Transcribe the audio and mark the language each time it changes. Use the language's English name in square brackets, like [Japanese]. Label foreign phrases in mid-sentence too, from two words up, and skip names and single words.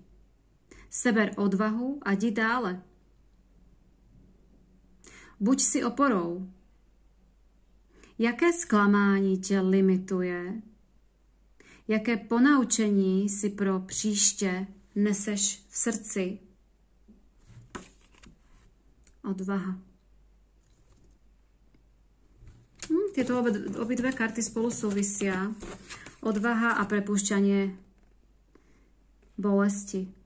[Czech] Seber odvahu a jdi dále. Buď si oporou. Jaké zklamání tě limituje? Jaké ponaučení si pro příště neseš v srdci? Odvaha. [Slovak] Tieto obidve karty spolu súvisia. Odvaha a prepúšťanie bolesti.